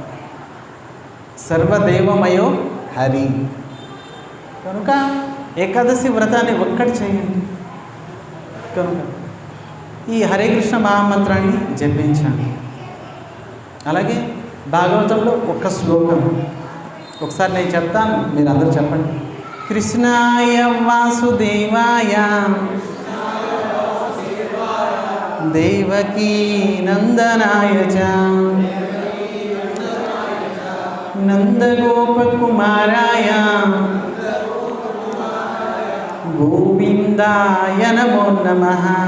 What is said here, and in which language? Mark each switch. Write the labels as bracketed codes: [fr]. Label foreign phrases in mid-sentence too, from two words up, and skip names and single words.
[sa] సర్వదేవమయో హరి. [te] కనుక ఏకాదశి వ్రతాన్ని ఒక్కటి చేయండి. కనుక ఈ హరే కృష్ణ మహామంత్రాన్ని జపించండి. అలాగే భాగవతంలో ఒక శ్లోకం ఒకసారి నేను చెప్తాను, మీరు అందరూ చెప్పండి. [sa] కృష్ణాయ వాసుదేవాయ దేవకీ నందనాయ చ నందగోపకుమారాయ గోవిందాయ నమో నమః.